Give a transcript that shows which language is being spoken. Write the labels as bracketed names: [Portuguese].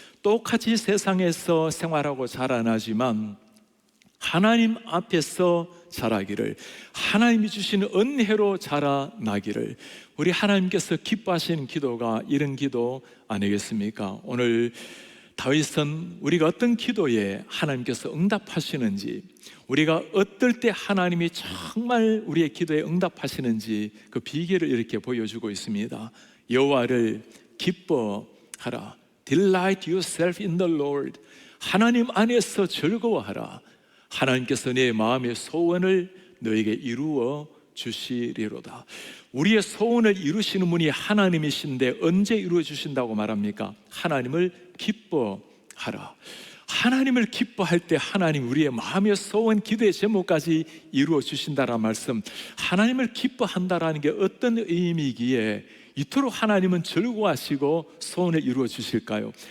[Korean] 똑같이 세상에서 생활하고 자라나지만 하나님 앞에서 자라기를, 하나님이 주시는 은혜로 자라나기를, 우리 하나님께서 기뻐하시는 기도가 이런 기도 아니겠습니까? 오늘 다윗은 우리가 어떤 기도에 하나님께서 응답하시는지, 우리가 어떨 때 하나님이 정말 우리의 기도에 응답하시는지 그 비결을 이렇게 보여주고 있습니다. 여호와를 기뻐하라. [English] Delight yourself in the Lord. [Korean] 하나님 안에서 즐거워하라. 하나님께서 내 마음의 소원을 너에게 이루어 주시리로다. 우리의 소원을 이루시는 분이 하나님이신데 언제 이루어 주신다고 말합니까? 하나님을 기뻐하라. 하나님을 기뻐할 때 하나님 우리의 마음의 소원, 기도의 제목까지 이루어 주신다라는 말씀, 하나님을 기뻐한다라는 게 어떤 의미이기에 이토록 하나님은 즐거워하시고 소원을 이루어 주실까요?